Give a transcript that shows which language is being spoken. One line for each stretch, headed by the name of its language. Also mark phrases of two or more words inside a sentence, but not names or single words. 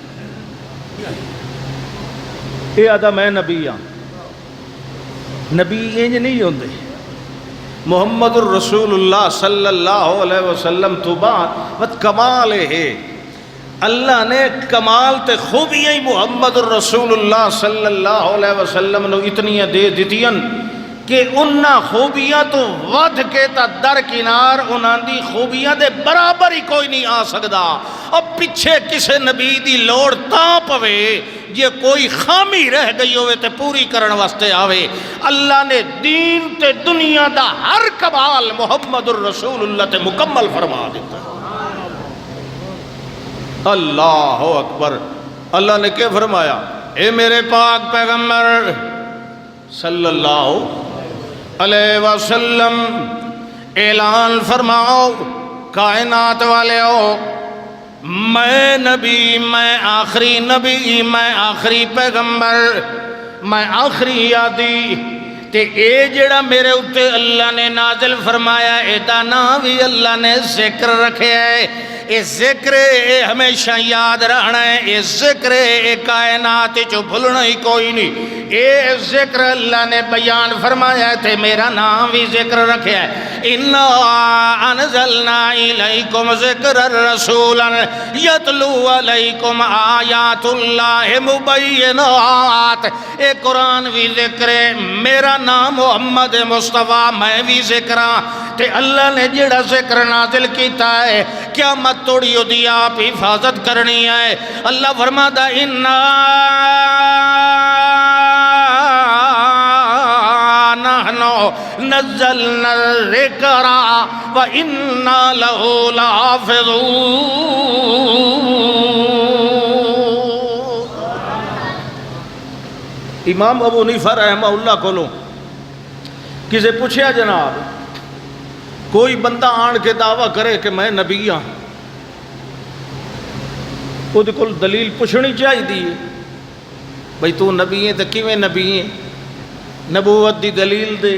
Punjabi: اے آدھا میں نبی ہاں نبی انج نہیں ہوندے محمد الرسول اللہ
Arabic: صلی اللہ علیہ وسلم
Punjabi: تو بعد وقت کمال ہے اللہ نے کمال تے خوبیاں محمد الرسول اللہ
Arabic: صلی اللہ علیہ وسلم
Punjabi: نو اتنی دے دیتیاں کہ انہاں خوبیاں تو ود کے تا درکنار انہاں دی خوبیاں دے برابر ہی کوئی نہیں آ سکدا اب پیچھے کسے نبی دی لوڑ تاں پوے یہ کوئی خامی رہ گئی ہوئے تے پوری کرن واسطے آوے اللہ نے دین تے دنیا دا ہر کمال محمد الرسول اللہ تے مکمل فرما دیتا
Arabic: اللہ اکبر
Punjabi: اللہ نے کیا فرمایا؟ اے میرے پاک پیغمبر
Arabic: صلی اللہ علیہ وسلم
Punjabi: اعلان فرماؤ کائنات والے ہو، میں نبی، میں آخری نبی، میں آخری پیغمبر، میں آخری یادی تے اے جڑا میرے اتے اللہ نے نازل فرمایا اے دا نام بھی اللہ نے ذکر رکھے ہے۔ اے ذکر اے ہمیشہ یاد رہنا ہے، اے ذکر اے کائنات چو بھولنا ہی کوئی نہیں۔ اے ذکر اللہ نے بیان فرمایا ہے تے میرا نام بھی ذکر رکھے ہے۔
Arabic: اِنَّا أَنزَلْنَا إِلَيْكُمْ ذِكْرًا رَسُولًا يَتْلُو عَلَيْكُمْ آیات اللہ مبینات۔
Punjabi: اے قرآن بھی ذکر ہے، میرا نام محمد مصطفیٰ، میں بھی ذکر ہاں تے اللہ نے جڑا ذکر نازل کیتا ہے قیامت توڑی ہو دی آپ حفاظت کرنی ہے۔ اللہ فرماتا
Arabic: اِنَّا نَحْنُ نَزَّلْنَا الذِّكْرَ وَإِنَّا لَهُ لَحَافِظُونَ۔
Punjabi: امام ابو حنیفہ
Arabic: رحمہ اللہ
Punjabi: کو لو کسے پوچھیا جناب کوئی بندہ آن کے دعویٰ کرے کہ میں نبی ہاں، وہ کو دلیل پوچھنی چاہیے دی بھئی تو نبی ہے تو کیویں نبی ہے، نبوت دی دلیل دے۔